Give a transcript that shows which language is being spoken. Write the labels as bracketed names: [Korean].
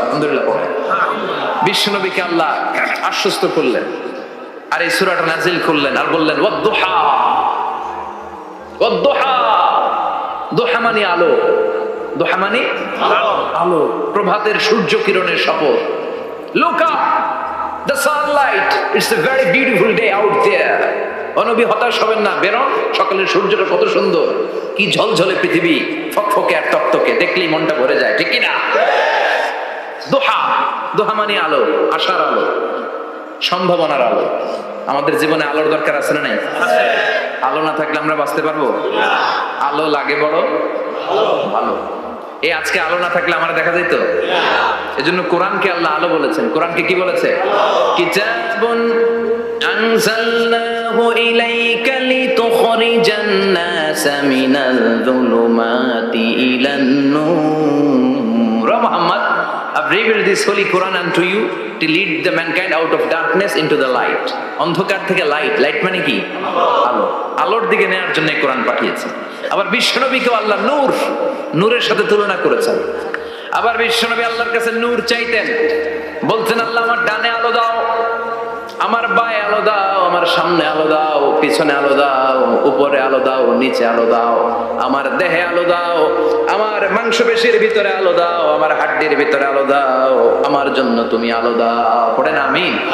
[Bangla] আলহামদুলিল্লাহ পড়ে বিশ্বনবীকে আল্লাহ আশ্বস্ত করলেন, আর এই সূরাটা নাজিল করলেন, আর বললেন ওয়াদ-দুহা। ওয়াদ-দুহা, দুহা মানে আলো, দুহা মানে আলো, প্রভাতের সূর্য কিরণের শপথ। [English] Look up, the sunlight, it's a very beautiful day out there. [Bangla] ও নবী, হতাশ হবেন না, বেরোন, সকালের সূর্যটা কত সুন্দর, কি ঝলঝলে পৃথিবী, ফকফকে আর তকতকে, দেখলেই মনটা ভরে যায়। ঠিক কি না? দোহা, দোহা মানে আলো, আশার আলো, সম্ভাবনার আলো। আমাদের জীবনে আলোর দরকার আছে না নাই? আলো না থাকলে আমরা বাঁচতে পারবো? আলো লাগে বড় ভালো। এই আজকে আলো না থাকলে আমার দেখা যেত? এজন্য কোরআনকে আল্লাহ আলো বলেছেন। কোরআনকে কি বলেছে? কিতাবুন [Arabic] আনজালনাহু ইলাইকা লিতুখরিজান নাস মিনাল যুলুমাতি ইলান নূর। [English] Muhammad, I've revealed this holy Quran unto you to lead the mankind out of darkness into the light. [Bangla] অন্ধকার থেকে লাইট। লাইট মানে কি? আলো। আলোর দিকে নেওয়ার জন্য কোরআন পাঠিয়েছে। আবার বিশ্বনবীকে আল্লাহ নূর, নূরের সাথে তুলনা করেছেন। আবার বিশ্বনবী আল্লাহর কাছে নূর চাইতেন, বলতেন আল্লাহ আমার ডানে আলো দাও, আমার বায়ে আলো দাও, আমার সামনে আলো দাও, পিছনে আলো দাও, উপরে আলো দাও, নিচে আলো দাও, আমার দেহে আলো দাও, আমার মাংসপেশির ভিতরে আলো দাও, আমার হাড্ডির ভিতরে আলো দাও, আমার জন্য তুমি আলো দাও। পড়েন আমিন।